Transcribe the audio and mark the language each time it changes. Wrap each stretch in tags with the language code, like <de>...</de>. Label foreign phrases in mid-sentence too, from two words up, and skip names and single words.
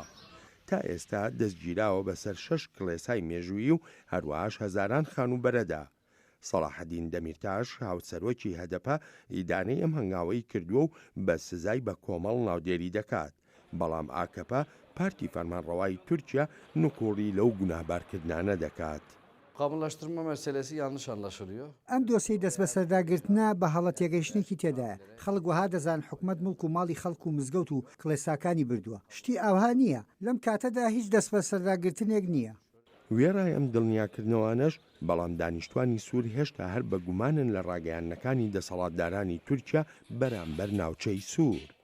<ckb>تا ئێستا دەستگیراوە بەسەر 6 کڵێسای مێژووی و هەروەهاش هەزاران خانوبەرەدا. سەلاحەدین دەمیرتاش هاوسەرۆکی هەدەپە ئیدانەی ئەم هەنگاوەی کردووە و بە سزای بە کۆمەڵ ناودێری دەکات. بەڵام ئاکەپە پارتی فەرمانڕەوای تورکیا نوکۆڕی لەو گوناهبارکردانە دەکات.</ckb> <tr>Kanunlaştırma meselesi yanlış anlaşılıyor.</tr> <ckb>ئەم دۆسیی دەست بە سەرداگرتنە بە هەڵە تێگەیشتێکی تێدایە. خەڵک وەها دەزان حکومەت مڵک و ماڵی خەڵک و مزگەوت و کڵێساکانی بردووە. شتی ئاوها نییە. لەم کاتەدا هیچ دەست بە سەرداگرتنێک نییە. وێڕای ئەم دڵنیاکردنەوەانەش بەڵام دانیشتوانی سوور هێشتا هەر بە گومانن لە ڕاگەیاندنەکانی دەسەڵاتدارانی تورکیا بەرامبەر ناوچەی سوور.</ckb>